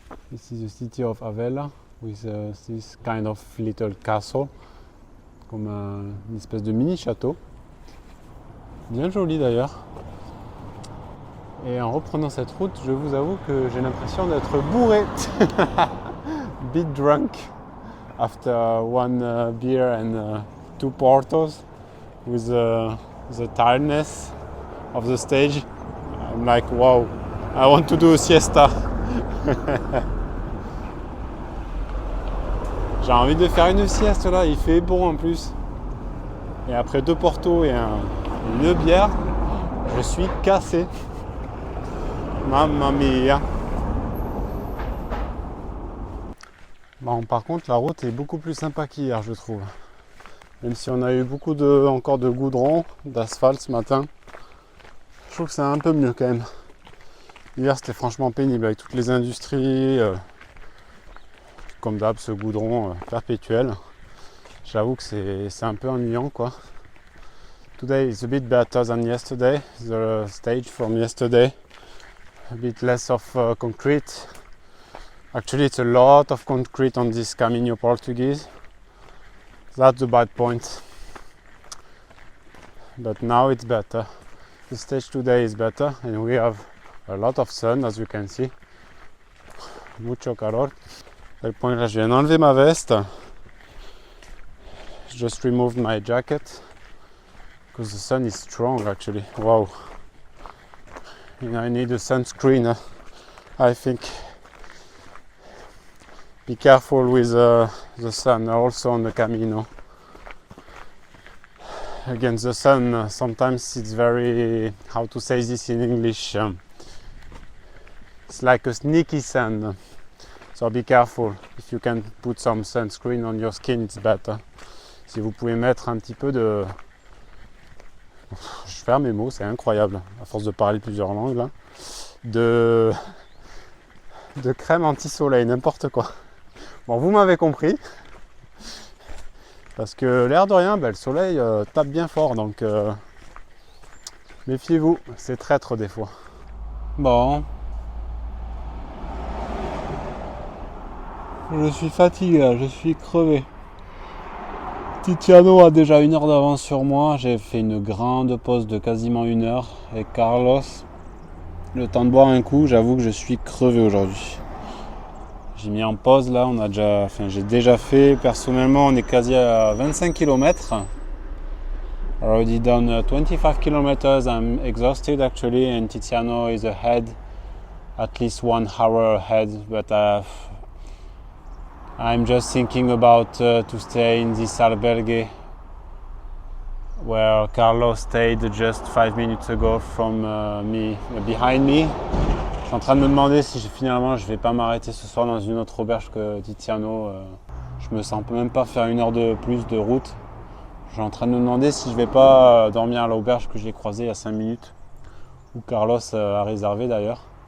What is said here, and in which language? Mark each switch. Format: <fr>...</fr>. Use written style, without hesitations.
<en>This is the city of Avella with this kind of little castle,</en> <fr>comme une espèce de mini château, bien joli d'ailleurs. Et en reprenant cette route, je vous avoue que j'ai l'impression d'être bourré.</fr> <en>Bit drunk after one beer and 2 portos with the tiredness of the stage. I'm I'm like, wow, I want to do a siesta.</en> <fr>J'ai envie de faire une sieste là, il fait bon en plus. Et après 2 portos et une bière, je suis cassé. Mamma mia. Bon, par contre, la route est beaucoup plus sympa qu'hier, je trouve. Même si on a eu beaucoup encore de goudron, d'asphalte ce matin, je trouve que c'est un peu mieux quand même. Hier, c'était franchement pénible avec toutes les industries, comme d'hab, ce goudron perpétuel. J'avoue que c'est un peu ennuyant, quoi.</fr> <en>Today is a bit better than yesterday. The stage from yesterday, a bit less of concrete. Actually, it's a lot of concrete on this Caminho Portuguese. That's the bad point. But now it's better. The stage today is better and we have a lot of sun, as you can see.</en> <es>Mucho calor.</es> <fr>À tel point que là, je viens d'enlever ma veste.</fr> <en>Just removed my jacket because the sun is strong actually. Wow. And I need a sunscreen, I think. Be careful with the sun also on the Camino. Against the sun, sometimes it's very, how to say this in English, it's like a sneaky sun. So be careful. If you can put some sunscreen on your skin, it's better.</en> <fr>Si vous pouvez mettre un petit peu de... Je perds mes mots, c'est incroyable, à force de parler plusieurs langues là. De crème anti-soleil, n'importe quoi. Bon, vous m'avez compris. Parce que l'air de rien, le soleil tape bien fort, donc méfiez-vous, c'est traître des fois. Bon. Je suis fatigué, je suis crevé. Tiziano a déjà 1 heure d'avance sur moi. J'ai fait une grande pause de quasiment 1 heure avec Carlos. Le temps de boire un coup, j'avoue que je suis crevé aujourd'hui. J'ai mis en pause là, j'ai déjà fait, personnellement on est quasi à 25 km.</fr> <en>Already done 25 km, I'm exhausted actually, and Tiziano is ahead, at least 1 hour ahead, but I'm just thinking about to stay in this albergue where Carlos stayed just 5 minutes ago from behind me.</en> <fr>Je suis en train de me demander si finalement je vais pas m'arrêter ce soir dans une autre auberge que Tiziano. Je me sens même pas faire 1 heure de plus de route. Je suis en train de me demander si je vais pas dormir à l'auberge que j'ai croisée il y a 5 minutes, où Carlos a réservé d'ailleurs.</fr>